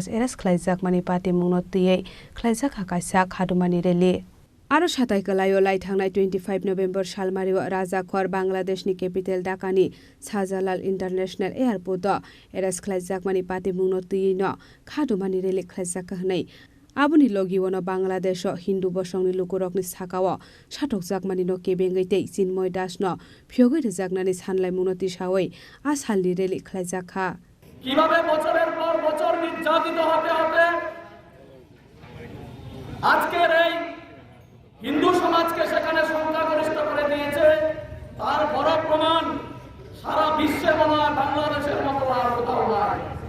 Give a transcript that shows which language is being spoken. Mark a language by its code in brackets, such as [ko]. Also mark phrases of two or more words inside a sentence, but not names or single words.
[trp] eres khlaijakmani patimungno tiyei khlaijaka kaisa khadumani rally Aro satai kalayo lai thangnai 25 November salmario Rajakhor Bangladesh ni capital Dhaka ni Shahjalal International Airport eres khlaijakmani patimungno tiyei no khadumani rally khlaijaka hnai Abuni logi wono Bangladesh Hindu bosongni lukurokni sakao satok jakmani no kebengai tei Chinmoy Das no phiyogoi rejaknani sanlai munoti sawoi a salni rally khlaijaka [bn] কিভাবে বছরের পর বছর নির্যাতিত হতে হতে আজকের এই হিন্দু সমাজকে সেখানে সংখ্যাগরিষ্ঠ করে দিয়েছে তার বড় প্রমাণ সারা বিশ্বে মনে হয় বাংলাদেশের মতো আর কোথাও নাই